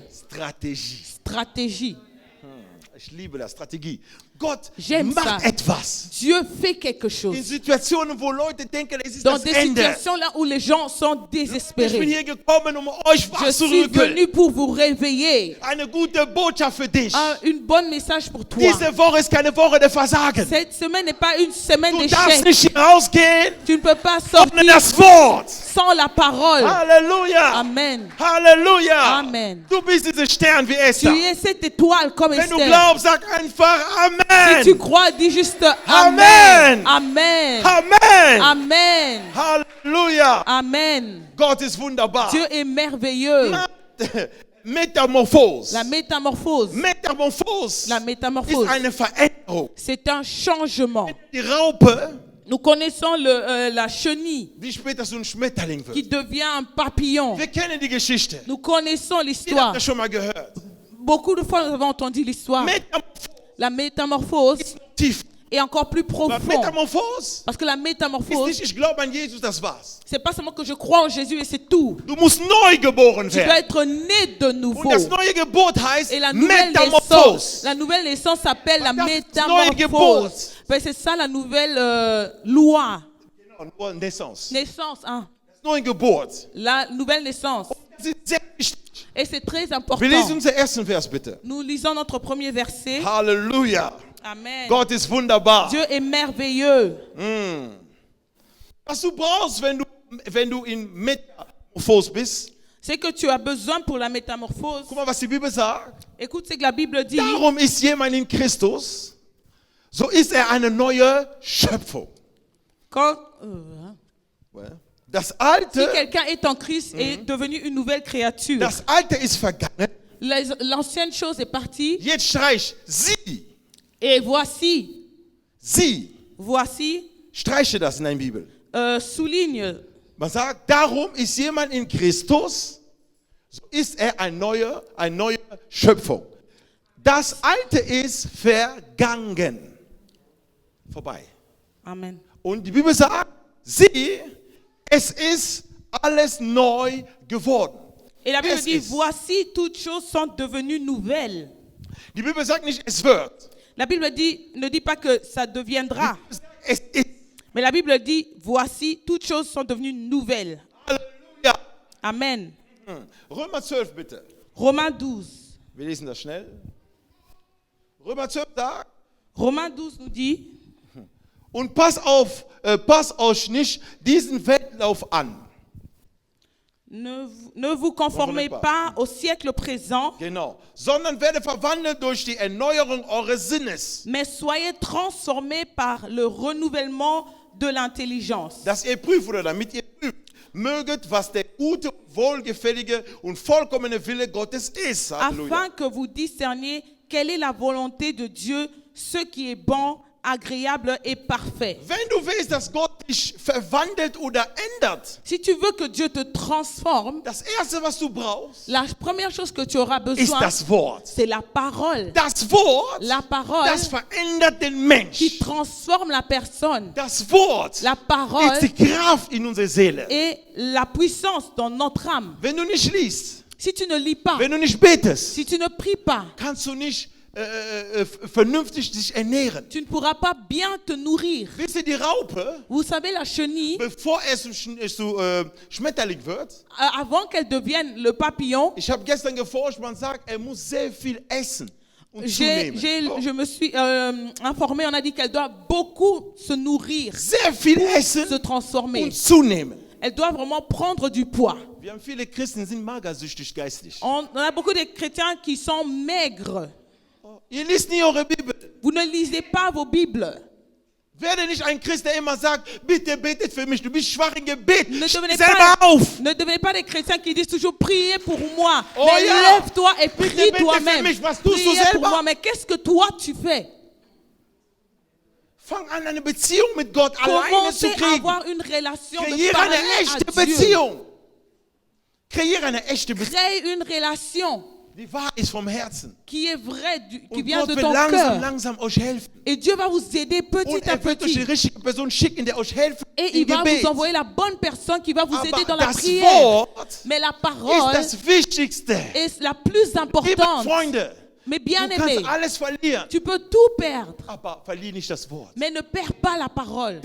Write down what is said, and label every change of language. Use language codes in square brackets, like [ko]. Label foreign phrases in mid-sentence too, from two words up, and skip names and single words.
[de] Strategie. [fr] stratégie. [de] Ich liebe das, Strategie. Gott [fr] J'aime [de] macht [fr] ça. [de] etwas. [fr] Dieu fait quelque [de] In [fr] chose. [de] Situationen, wo Leute denken, es ist [fr] Dans [de] das [fr] des [de] Ende. [fr] situations là où les gens sont [de] Ich bin [fr] désespérés. [de] hier gekommen, um euch [fr] Je [de] was zu [fr] suis [de] rücken. [fr] venu pour vous réveiller. [de] Eine gute Botschaft für dich. [fr] Une bonne message pour toi. [de] Diese Woche ist keine Woche der Versagen. [fr] Cette semaine n'est pas une semaine [de] Du darfst [fr] d'échec. [de] nicht hier rausgehen [fr] Tu ne peux pas [de] ohne [fr] sortir [de] das Wort. [fr] sans la parole. [de] Halleluja. [fr] Amen. [de] Halleluja. [fr] Amen. [de] Du bist dieser Stern wie [fr] Tu [de] Esther. [fr] es cette étoile comme [de] Wenn du [fr] Esther. [de] glaubst, sag einfach [fr] Si tu [de] Amen. [fr] crois, dis juste Amen. [de] Amen. Amen. [fr] Amen. Amen. [de] Halleluja. [fr] Amen. [de] Gott ist wunderbar. [fr] Dieu est merveilleux. [de] Metamorphose. [fr] La métamorphose. [de] Metamorphose [fr] La [de] ist [fr] métamorphose. [de] eine Veränderung. [fr] C'est un changement. [de] Die Raupe, [fr] Nous connaissons la chenille [de] die später so ein Schmetterling [fr] qui [de] wird. [fr] devient un papillon. [de] Wir kennen die Geschichte. [fr] Nous connaissons [de] Ihr [fr] l'histoire. [de] habt das schon mal gehört. [fr] Beaucoup de fois, nous avons entendu l'histoire. [de] Metamorphose [fr] La métamorphose [de] ist tief. [fr] est encore plus [de] Aber [fr] profonde. [de] Metamorphose [fr] Parce que la [de] ist [fr] métamorphose, [de] nicht, ich glaube an Jesus, das war's. [fr] c'est pas seulement que je crois en Jésus et c'est tout. [de] Du musst neu geboren [fr] Tu dois [de] werden. [fr] être né de nouveau. [de] Und das neue Geburt heißt [fr] Et la nouvelle naissance, [de] Metamorphose. [fr] la nouvelle naissance s'appelle la [de] Das neue [fr] métamorphose. [de] Geburt. [fr] Ben, c'est ça la nouvelle loi. [de] Nur Naissance. [fr] Naissance, hein. [de] Das neue Geburt. [fr] La nouvelle naissance. [de] Das ist sehr wichtig. [fr] Et c'est très [de] Wir [fr] important. [de] lesen unser ersten Vers bitte. [fr] Nous lisons notre premier verset. [de] Halleluja. [fr] Amen. [de] Gott ist wunderbar. [fr] Dieu est merveilleux. [de] Was du brauchst, wenn du in Metamorphose bist, [fr] C'est que tu as besoin pour la métamorphose. [de] guck mal, was die Bibel sagt. [fr] Écoute ce que la Bible dit. [de] Darum ist jemand in Christus, so ist er eine neue Schöpfung. [fr] Quand, [de] Das [fr] si [de] Alte, [fr] quelqu'un est en Christ est devenu une nouvelle créature. [de] das Alte ist vergangen. [fr] L'ancienne chose est partie. [de] Jetzt streich sie, [fr] Et voici, [de] streiche das in deiner Bibel. [fr] souligne. [de] Man sagt, darum ist jemand in Christus, so ist er eine neue Schöpfung. Das Alte ist vergangen. Vorbei. Amen. Und die Bibel sagt, es ist alles neu geworden. [fr] Et la Bible [de] Es [fr] dit, [de] ist. [fr] voici toutes choses sont devenues nouvelles. [de] Die Bibel sagt nicht, es wird. [fr] La Bible ne dit pas que ça deviendra. [de] Es ist. [fr] Mais la Bible dit, voici, toutes choses sont devenues nouvelles. [de] Halleluja. [fr] Amen. [de] Römer 12 bitte. [fr] Romains 12. [de] Wir lesen das schnell. Römer 12 sagt, [fr] Romains 12 nous dit, [de] und passt euch nicht diesen Weltlauf an. [fr] ne vous conformez pas au siècle présent, [de] Genau. Sondern werde verwandelt durch die Erneuerung eures Sinnes. [fr] mais soyez transformés par le renouvellement de l'intelligence, [de] Dass ihr prüft oder damit ihr prüft, möget, was der gute, wohlgefällige und vollkommene Wille Gottes ist. Halleluja. [fr] afin que vous discerniez quelle est la volonté de Dieu, ce qui est bon, agréable et parfait. [de] Wenn du willst, dass Gott dich verwandelt oder ändert, [fr] Si tu veux que Dieu te transforme, [de] das Erste, was du brauchst, [fr] la première chose que tu auras [de] ist [fr] besoin, [de] das Wort. [fr] c'est la parole. [de] Das Wort, [fr] La parole [de] das verändert den [fr] qui [de] Mensch. [fr] transforme la personne. [de] Das Wort [fr] La parole [de] ist die Kraft in unserer Seele. [fr] est la puissance dans notre âme. [de] Wenn du nicht liest, [fr] Si tu ne lis pas, [de] wenn du nicht betest, [fr] si tu ne pries pas, [de] kannst du nicht vernünftig dich ernähren. [fr] tu ne pourras pas bien te nourrir. [de] Wisst ihr, die Raupe, [fr] Vous savez, la chenille, [de] bevor es zu Schmetterling wird, [fr] avant qu'elle devienne le papillon, [de] ich habe gestern geforscht, man sagt, er muss sehr viel essen und zunehmen. [fr] je me suis informée, on a dit qu'elle doit beaucoup se nourrir, [de] Sehr viel [fr] se [de] essen [fr] transformer. [de] und zunehmen. [fr] Elle doit vraiment prendre du poids. [de] Wir haben viele Christen, die sind magersüchtig geistlich. [fr] On a beaucoup de chrétiens qui sont maigres. [de] Ihr liest nie eure Bibel. [fr] Vous ne lisez pas vos Bibles. [de] Werde nicht ein Christ, der immer sagt, bitte betet für mich, du bist schwach im Gebet. [fr] Ne [de] Steh [fr] devenez, [de] selber auf. [fr] ne devenez pas des chrétiens qui disent toujours priez pour moi. [de] Oh [fr] Mais [de] ja. [fr] lève-toi et [de] Bitte [fr] prie [de] bete [fr] toi-même. [de] für mich, was tust du [fr] Priez pour [de] selber? [fr] moi. Mais qu'est-ce que toi tu fais? [de] Fang an, eine Beziehung mit Gott alleine zu [fr] Commencez à [de] kriegen. [fr] avoir une relation de [de] Kreiere eine [fr] parler [de] echte [fr] à Dieu. [de] Beziehung. Kreiere eine echte Beziehung, [fr] Crée une relation [de] die wahr ist vom Herzen. [fr] qui est vraie, qui [de] Und [fr] vient [de] Gott [fr] de [de] wird [fr] ton cœur. [de] langsam euch helfen. [fr] Et Dieu va vous aider [de] Und [fr] petit à [de] er wird euch die [fr] petit. [de] richtige Person schicken, der euch helfen [fr] Et [de] im [fr] il va [de] Gebet. [fr] vous envoyer la bonne personne qui va vous aider [de] Aber [fr] dans la [de] das [fr] prière. [de] Wort [fr] Mais la [de] ist [fr] parole [de] das Wichtigste. [fr] est la plus [de] Liebe [fr] importante. [de] Freunde, [fr] Mais [de] du [fr] bien aimé, [de] kannst alles verlieren, [fr] tu peux tout perdre, [de] aber verlier nicht das Wort. [fr] mais ne perds pas la parole.